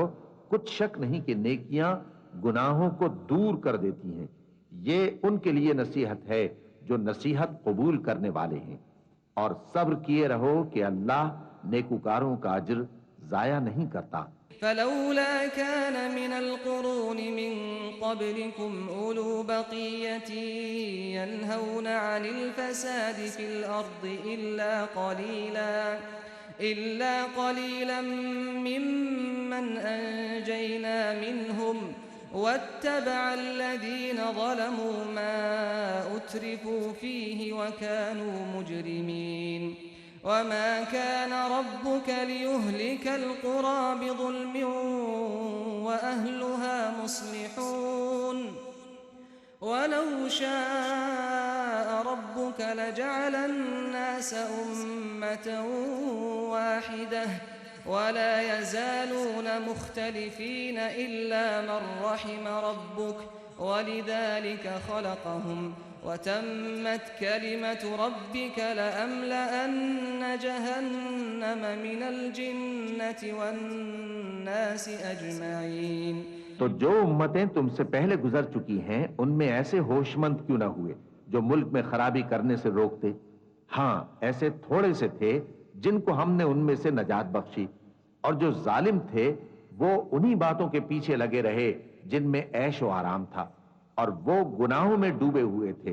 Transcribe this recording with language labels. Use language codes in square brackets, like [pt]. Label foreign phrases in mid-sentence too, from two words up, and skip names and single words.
[ur] کچھ شک نہیں کہ نیکیاں گناہوں کو دور کر دیتی ہیں. یہ ان کے لیے نصیحت ہے جو نصیحت قبول کرنے والے ہیں. اور صبر کیے رہو کہ اللہ نیکوکاروں کا اجر ضائع نہیں کرتا. [ar] فلولا كان من القرون من قبلكم أولو بقية ينهون عن الفساد في الأرض إلا قليلا ممن أنجينا منهم واتبع الذين ظلموا ما أترفوا فيه وكانوا مجرمين. وما كان ربك ليهلك القرى بظلم وأهلها مصلحون ولو شاء ربك لجعل الناس أمة واحدة ولا يزالون مختلفين إلا من رحم ربك ولذلك خلقهم وتمت كلمة ربك لأملأن جهنم من الجنة والناس أجمعين. [ur] تو جو امتیں تم سے پہلے گزر چکی ہیں ان میں ایسے ہوشمند کیوں نہ ہوئے جو ملک میں خرابی کرنے سے روکتے? ہاں، ایسے تھوڑے سے تھے جن کو ہم نے ان میں سے نجات بخشی، اور جو ظالم تھے وہ انہی باتوں کے پیچھے لگے رہے جن میں عیش و آرام تھا، اور وہ گناہوں میں ڈوبے ہوئے تھے.